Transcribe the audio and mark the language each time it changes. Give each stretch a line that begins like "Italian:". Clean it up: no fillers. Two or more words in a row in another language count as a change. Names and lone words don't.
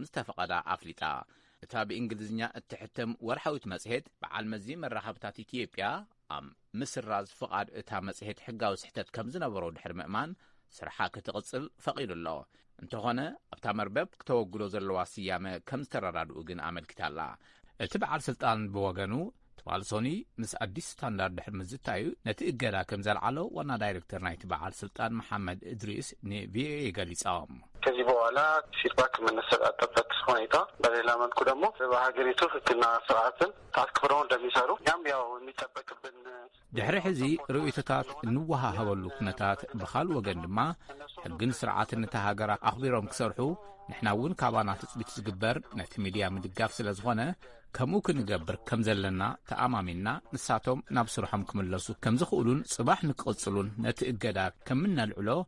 Tigrinya: ዝተፈቐዳ ኣፍሊጣ እታ ብእንግሊዝኛ እትሕተም ወርሓዊት መጽሔት በዓል መዚ መራኸብታት ኢትዮጵያ ኣብ ምስራዝ ፍቓድ እታ መጽሔት ሕጋዊ ስሕተት ከም ዝነበሮ ድሕሪ ምእማን ስራሓ ክትቕጽል ፈቒዱ ኣሎ እንተኾነ ኣብታ መርበብ ክተወግዶ ዘለዋ ስያመ ከም ዝተረዳድኡ ግን ኣመልኪታላ እቲ በዓል ስልጣን ብወገኑ ትማል ሶኒ ምስ ኣዲስ ስታንዳርድ ድሕሪ ምዝታዩ ነቲ እገዳ ከም ዘልዓሎ ዋና ዳይሬክተር ናይቲ በዓል ስልጣን መሐመድ እድሪስ ንቪኦኤ ገሊጾም
Amharic: ከዚህ በኋላ ፊድባክ የምንሰጣጠበት ሁኔታ በሌላ መልኩ ደግሞ በሀገሪቱ ሕግና ስርዓትን አክብረው እንደሚሰሩ ያው የሚጠበቅብን
Tigrinya: ድሕሪ ሕዚ ርእይቶታት እንወሃሃበሉ ኩነታት ብኻል ወገን ድማ ሕግን ስርዓትን ነታ ሃገር ኣኽቢሮም ክሰርሑ ንሕና እውን ካባና ትጽቢት ዝግበር ነቲ ሚድያ ምድጋፍ ስለ ዝኾነ ከምኡ ክንገብር ከም ዘለና ተኣማሚና ንሳቶም ናብ ስርሖም ክምለሱ ከም ዝኽእሉን ጽባሕ ንክቕጽሉን ነቲ እገዳ ከም ምነልዕሎ